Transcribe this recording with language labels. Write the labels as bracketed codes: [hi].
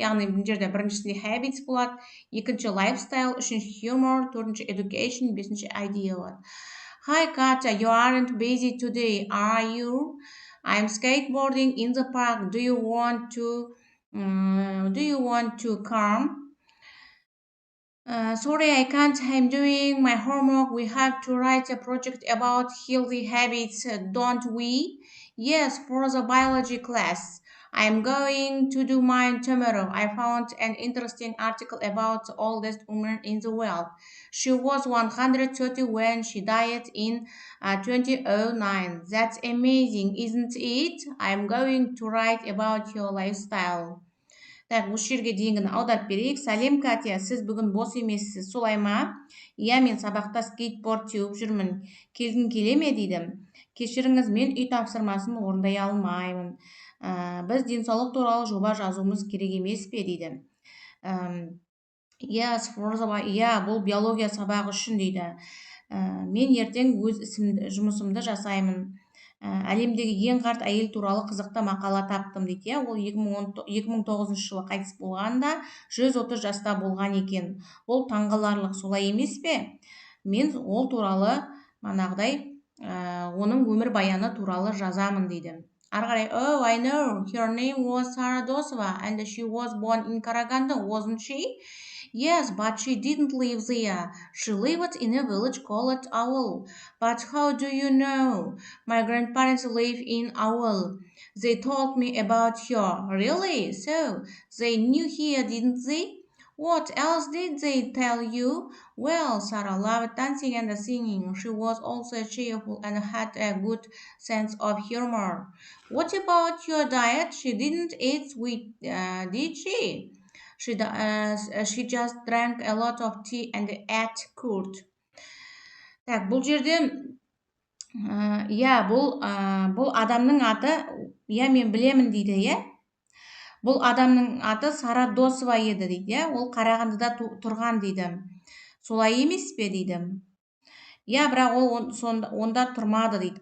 [kk] Яғни бұл жерде біріншісінде habits болады, екінші lifestyle, үшінші humor, төртінші education, бесінші idea болады. [en] Hi Katya, you aren't busy today, are you? I'm skateboarding in the park. Do you want to come? Sorry, I can't. I'm doing my homework. We have to write a project about healthy habits, don't we? Yes, for the biology class. I'm going to do mine tomorrow. I found an interesting article about the oldest woman in the world. She was 130 when she died in 2009. That's amazing, isn't it? I'm going to write about your lifestyle. [kk] Так, осы жерге дейінгіні аударып берейік. Сәлем, Катя, сіз бүгін бос емессіз, солай ма? Мен сабақта скейтборд теуіп жүрмін. Келгің келе ме дейді. Кешіріңіз, мен үй тапсырмасын орындай алмаймын. Біз денсаулық туралы жоба жазуымыз керек емес пе дейді. Бұл биология сабағы үшін дейді. Мен ертең өз жұмысымды жасаймын. Әлемдегі ең қарт әйел туралы қызықты мақала таптым дейді. Ол 2009 жылы қайтыс болғанда 130 жаста болған екен. Ол таңғаларлық, солай емес пе? Мен ол туралы манағыдай оның өмір баяны туралы жазамын дейді. [en] Арғарай, oh, I know, her name was Sara Dosova and she was born in Karaganda, wasn't she? Yes, but she didn't live there. She lived in a village called Owl. But how do you know? My grandparents live in Owl. They told me about her. Really? So, they knew her, didn't they? What else did they tell you? Well, Sarah loved dancing and singing. She was also cheerful and had a good sense of humor. What about your diet? She didn't eat sweet, did she? She just drank a lot of tea and ate curd. [kk] Так, бұл жерде бұл адамның аты, мен білемін дейді, Бұл адамның аты Сара Досова еді дейді, Ол Қарағандыда тұрған дейді. Солай емес пе дейді. Бірақ ол онда тұрмады дейді.